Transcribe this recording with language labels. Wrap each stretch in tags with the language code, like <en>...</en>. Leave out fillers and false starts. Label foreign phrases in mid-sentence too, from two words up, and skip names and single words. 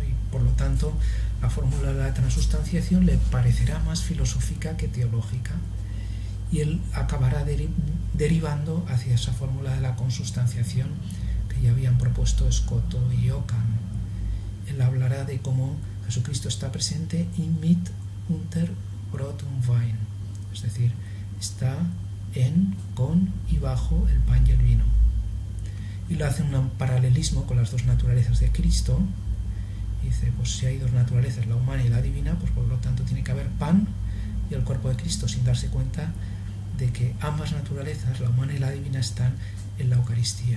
<es>Y por lo tanto, la fórmula de la transustanciación le parecerá más filosófica que teológica, y él acabará derivando hacia esa fórmula de la consustanciación que ya habían propuesto Scotto y Ockham. Él hablará de cómo Jesucristo está presente</es> <de>in mit unter Brot und Wein,</de> <es>es decir, está en, con y bajo el pan y el vino. Y lo hace un paralelismo con las dos naturalezas de Cristo. Y dice, pues si hay dos naturalezas, la humana y la divina, pues por lo tanto tiene que haber pan y el cuerpo de Cristo, sin darse cuenta de que ambas naturalezas, la humana y la divina, están en la Eucaristía.</es>